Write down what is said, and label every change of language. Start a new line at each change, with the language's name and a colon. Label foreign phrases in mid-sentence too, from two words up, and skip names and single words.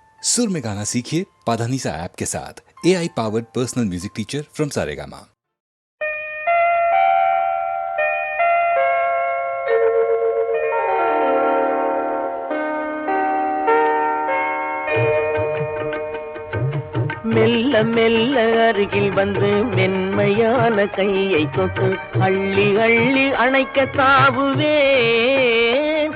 Hindi: सुर में गाना सीखिए पाधानीसा ऐप के साथ।
English: AI powered personal music teacher from Saregama.
Tamil: மெல்ல மெல்ல அருகில் வந்து மென்மையான கையை தொட்டு அள்ளி அள்ளி அணைக்க தாவுவேன்.